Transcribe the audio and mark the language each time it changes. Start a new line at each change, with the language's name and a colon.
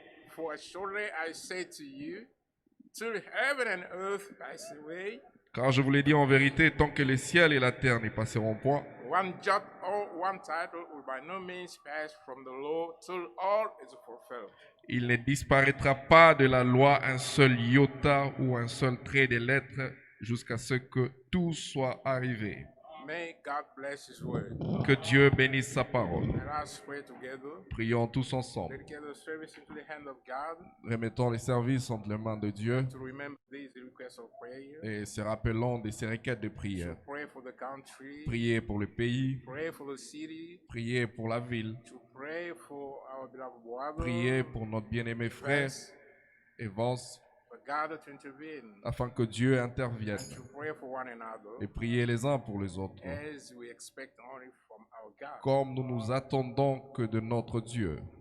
English: For surely I say to you, till heaven and earth pass away,
French: Car je vous l'ai dit en vérité, tant que les ciels et la terre n'y passeront point,
English: one jot or one title will by no means pass from the law till all is fulfilled.
French: il ne disparaîtra pas de la loi un seul iota ou un seul trait des lettres jusqu'à ce que tout soit arrivé.
English: May God bless His word.
French: Que Dieu bénisse sa parole.
English: Let us pray together.
French: Prions tous ensemble.
English: Dedicate the service into the hand of God
French: Remettons les services entre les mains de Dieu
English: to remember these requests of prayer.
French: et se rappelons de ces requêtes de prière.
English: To pray for the country.
French: Priez pour le pays,
English: Pray for the city.
French: priez pour la ville,
English: To pray for our beloved brother.
French: priez pour notre bien-aimé frère Evans,
English: For God to intervene.
French: afin que Dieu intervienne.
English: To pray for one another.
French: Et priez les uns pour les autres,
English: As we expect only from our God.
French: comme nous nous attendons que de notre Dieu.